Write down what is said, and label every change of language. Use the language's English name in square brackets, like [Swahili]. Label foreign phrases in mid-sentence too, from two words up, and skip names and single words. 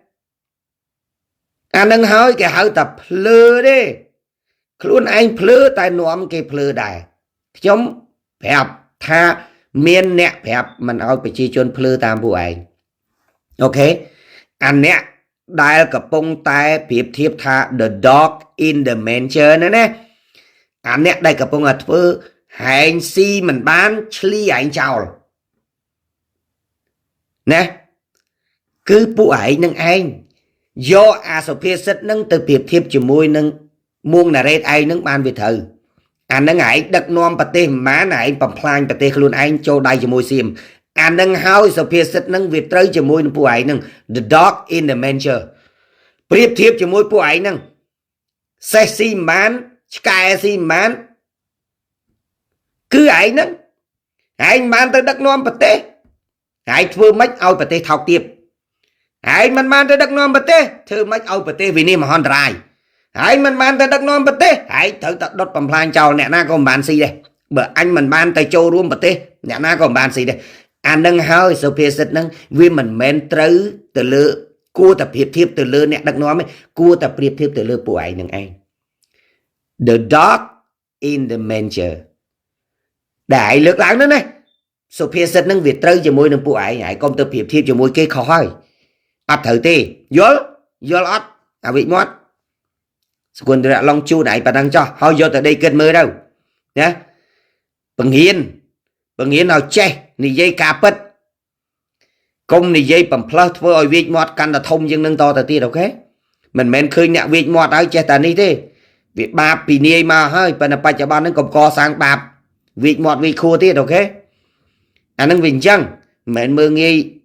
[Khmer] អានឹងហើយគេហៅថាភ្លើទេខ្លួនឯងភ្លើតែនាំគេភ្លើដែរខ្ញុំប្រាប់ថាមានអ្នកប្រាប់មិនឲ្យប្រជាជនភ្លើតាមពួកឯងអូខេអាអ្នកដែលកំពុងតែប្រៀបធៀបថា [English] the dog in the manger [Khmer] ណាអាអ្នកដែលកំពុងតែធ្វើហែងស៊ីមិនបានឆ្លីឯងចោល ណាគឺពួកឯងនឹងឯងយកអាសុភាសិតនឹងទៅប្រៀបធៀបជាមួយនឹងមួងណារ៉េតឯងនឹងបានវាត្រូវអានឹងឯងដឹកនាំប្រទេសមិនបានឯងបំផ្លាញប្រទេសខ្លួនឯងចូលដៃជាមួយសៀមអានឹងហើយសុភាសិតនឹងវាត្រូវជាមួយនឹងពួកឯងនឹង [English] the dog in the manger [Khmer] ប្រៀបធៀបជាមួយពួកឯងនឹងសេះស៊ីមិនបានឆ្កែស៊ីមិនបាន គឺឯងនឹងឯងបានទៅដឹកនាំប្រទេសឯងធ្វើម៉េចឲ្យប្រទេសថោកទាបឯងមិនបានទៅដឹកនាំប្រទេសធ្វើម៉េចឲ្យប្រទេសវិនិច្ឆ័យមហន្តរាយឯងមិនបានទៅដឹកនាំប្រទេសឯងត្រូវតែដុតបំផ្លាញចោលអ្នកណា ក៏មិនបានស៊ីដែរបើអញមិនបានទៅចូលរួមប្រទេសអ្នកណាក៏មិនបានស៊ីដែរអានឹងហើយសុភាសិតនឹងវាមិនមែនត្រូវទៅលើគួរតែប្រៀបធៀបទៅលើអ្នកដឹកនាំទេ គួរតែប្រៀបធៀបទៅលើពួកឯងនឹងឯង [English] the dog in the manger [Khmer] ដែលឯងលើកឡើងនោះណាសុភាសិតនឹងវាត្រូវជាមួយនឹងពួកឯងហើយកុំទៅ ប្រៀបធៀបជាមួយគេខុសហើយអត់ត្រូវទេយល់អត់អាវិមាត់សគុណរៈឡងជូនឯងប៉ណ្ណឹងចោះ ហើយយកទៅដេកគិតមើលទៅណាបង្រៀនឲ្យចេះនិយាយការពិតកុំនិយាយបំផ្លើសធ្វើឲ្យវាចមាត់កាន់តែធំជាងនឹងតទៅទៀតអូខេមិនមែនឃើញអ្នកវាចមាត់ហើយចេះតែនេះទេវាបាបពីនាយមកហើយប៉ុន្តែបច្ចុប្បន្នហ្នឹងកុំកសាងបាបវាចមាត់វាខួរទៀតអូខេអានឹងវាអញ្ចឹងមិនមែនមើងងាយ